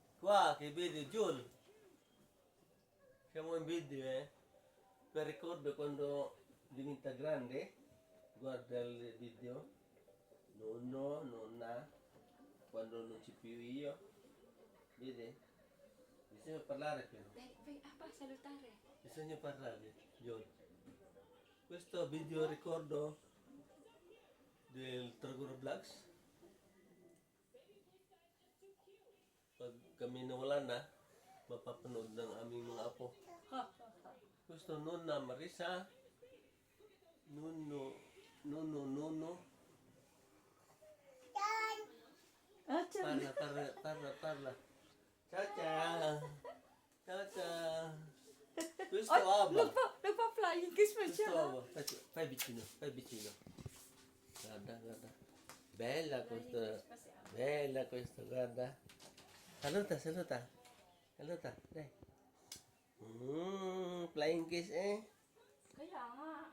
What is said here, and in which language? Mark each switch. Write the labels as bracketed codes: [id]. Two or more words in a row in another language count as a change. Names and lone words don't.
[it] Qua che vedi Giul, siamo in video per ricordo quando diventa grande, guarda il video, nonno, nonna, quando non c'è più io, vedi? Bisogna parlare però, Vai, apa, salutare. bisogna parlare, Giul. Questo video ricordo del Tragura Vlogs, [tl] pag kami nawala na, mapapanood ng aming mga apo. [it] Gusto Nonna Marisa, Nuno, parla. Ciao. Questo Abba. [tl] Nagpa-flying kiss pa siya. [it] Questo Abba. Fai vicino. Guarda. Bella questo, guarda. Saluta. Dai. [en] Flying kiss [tl] Kaya nga.